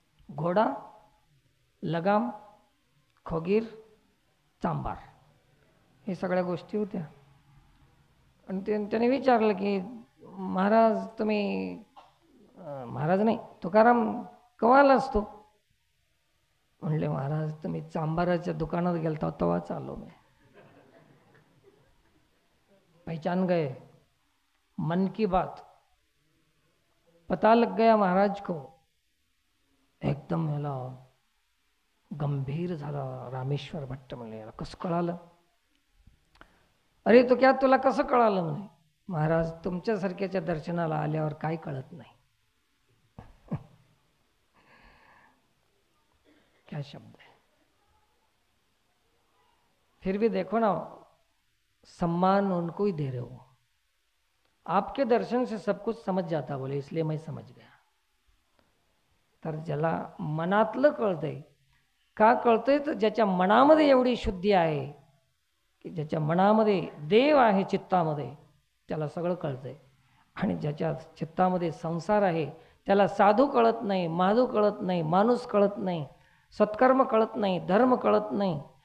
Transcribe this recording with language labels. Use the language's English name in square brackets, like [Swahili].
[Marathi] घोडा, लगाम, खोगीर, चांबार, हे सगळ्या गोष्टी होत्या. आणि त्याने विचारलं की महाराज तुम्ही, महाराज नाही तुकाराम, केव्हा आलास तू? म्हणले महाराज तुम्ही चांबाराच्या दुकानात गेलता तेव्हाच आलो मी. [Hindi] पहचान गए, मन की बात, पता लग गया महाराज को. [Marathi] एकदम ह्याला गंभीर झाला रामेश्वर भट्ट. म्हणले याला कसं कळालं? [Hindi] अरे तो क्या, [Marathi] तुला कसं कळालं? म्हणे महाराज तुमच्यासारख्याच्या दर्शनाला आल्यावर काय कळत नाही. [Hindi] क्या शब्द है. फिर भी देखो ना, सम्मान उनको ही दे रहे हो, आपके दर्शन से सब कुछ समझ जाता बोले, इसलिए मैं समझ गया. [Marathi] तर ज्याला मनातलं कळतंय, का कळतंय तर ज्याच्या मनामध्ये एवढी शुद्धी आहे की ज्याच्या मनामध्ये देव आहे चित्तामध्ये, त्याला सगळं कळतंय. आणि ज्याच्या चित्तामध्ये संसार आहे त्याला साधू कळत नाही, माधू कळत नाही, माणूस कळत नाही, सत्कर्म कळत नाही, धर्म कळत नाही.